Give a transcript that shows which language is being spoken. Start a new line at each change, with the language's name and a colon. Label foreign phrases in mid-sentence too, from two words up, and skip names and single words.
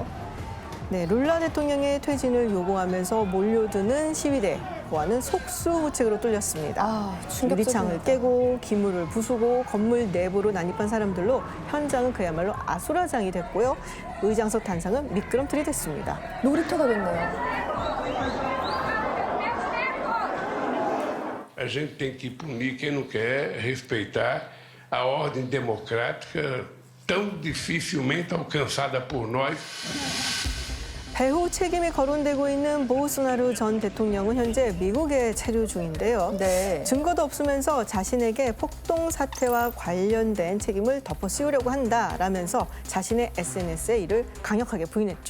Korean: 네, 룰라 대통령의 퇴진을 요구하면서 몰려드는 시위대 보안은 속수무책으로 뚫렸습니다. 유리창을 깨고 기물을 부수고 건물 내부로 난입한 사람들로 현장은 그야말로 아수라장이 됐고요. 의장석 단상은 미끄럼틀이 됐습니다. 놀이터가 됐네요.
Portuguese: A gente tem que punir quem não quer respeitar a ordem democrática tão dificilmente alcançada por nós.
Korean: 배후 책임이 거론되고 있는 보우소나루 전 대통령은 현재 미국에 체류 중인데요. 네. 증거도 없으면서 자신에게 폭동 사태와 관련된 책임을 덮어씌우려고 한다라면서 자신의 SNS에 이를 강력하게 부인했죠.